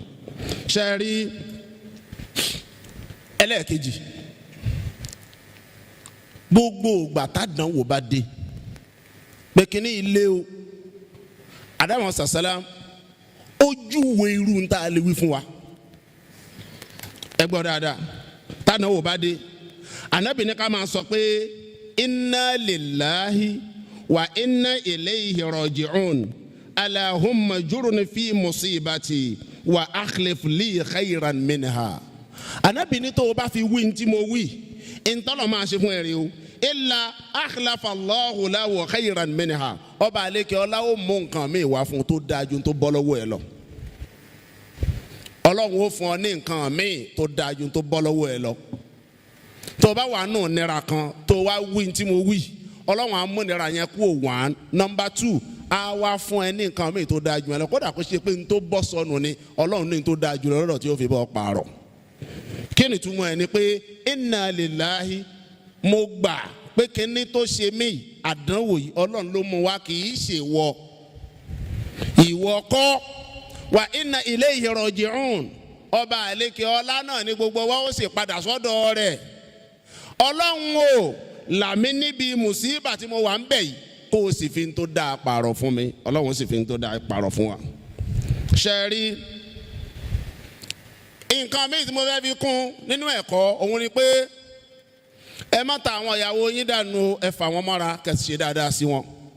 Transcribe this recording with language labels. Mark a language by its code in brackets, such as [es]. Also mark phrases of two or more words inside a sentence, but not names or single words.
[yo] Ṣé ẹ rí ẹlẹ́ẹ̀kejì gbogbo ìgbà tá dánwò bá dé pé kíní ilé o Ádámù sàsálàm ojúwe irú ń tá a lè wí fún wa ẹ gbọ́ dáadáa tá dánwò bá dé Ànábì ní ká máa sọ pé [ar] إنا لله وإنا إليه راجعون اللهم أجرني في مصيبتي وأخلف لي خيرا منها. [yo] Ànábì ní tó o bá fi wí ní tí mo wí ntọ́lọ̀ máa ṣe fún ẹ̀rí o [ar] إلا أخلف الله له خيرا منها [yo] ọba àlekè ọlá ó mú nǹkan mi wá fún tó dájú tó bọ́ lọ́wọ́ ẹ lọ. Ọlọ́run ó fún ọ ní nǹkan mi tó dájú tó bọ́ lọ́wọ́ ẹ lọ. Tó bá wà nù nira kan tó wá wí tí mo wí Ọlọ́run á mú nira yẹn kú one. Number 2 á wá fún ẹ ní nǹkan mi tó dájú ẹ lọ kódà kó ṣe pé n tó bọ́ sọnù ni Ọlọ́run ní n tó dájú lọ́dọ̀ tí ó fi bọ́ pààrọ̀. Kí ni túmọ̀ ẹ ni pé [ar] إنا لله [yo] mo gbà pé kíní tó ṣe mí àdánwò yìí Ọlọ́run ló mú wá kì í ṣe ìwọ kọ́ wa [ar] إنا إليه راجعون [yo] ọba àlekè ọlá náà ní gbogbo wa ó sì padà sọ́dọ̀ rẹ̀. Ọlọ́run o làmí níbi mùsíbà tí mo wà ń bẹ̀ yìí kó o sì fi ń tó dáa pààrọ̀ fún mi Ọlọ́run sì fi ń tó dáa pààrọ̀ fún wa. Ṣé rí nǹkan míì tí mo fẹ́ fi kún nínú ẹ̀kọ́ òun ni pé ẹ má ta àwọn ìyàwó yín dànù ẹ fà wọ́n mọ́ra kẹ́sì ṣe dáadáa sí wọn.